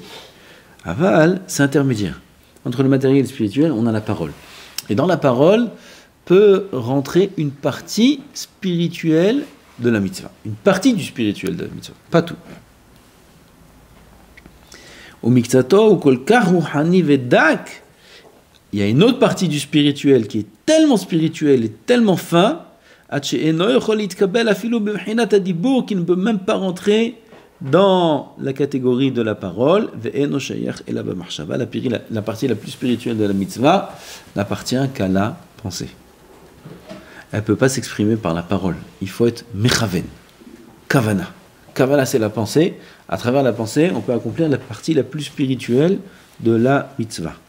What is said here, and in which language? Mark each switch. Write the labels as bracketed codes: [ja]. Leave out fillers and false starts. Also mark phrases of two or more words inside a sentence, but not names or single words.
[fr] Aval, c'est intermédiaire. Entre le matériel et le spirituel, on a la parole. Et dans la parole peut rentrer une partie spirituelle de la mitzvah. Une partie du spirituel de la mitzvah, pas tout. Au [he] מקצתו או כולו רוחני ודק, [fr] il y a une autre partie du spirituel qui est tellement spirituelle et tellement fin, qui ne peut même pas rentrer dans la catégorie de la parole. La partie la plus spirituelle de la mitzvah n'appartient qu'à la pensée. Elle ne peut pas s'exprimer par la parole. Il faut être mechaven, kavana. Kavana, c'est la pensée. À travers la pensée, on peut accomplir la partie la plus spirituelle de la mitzvah.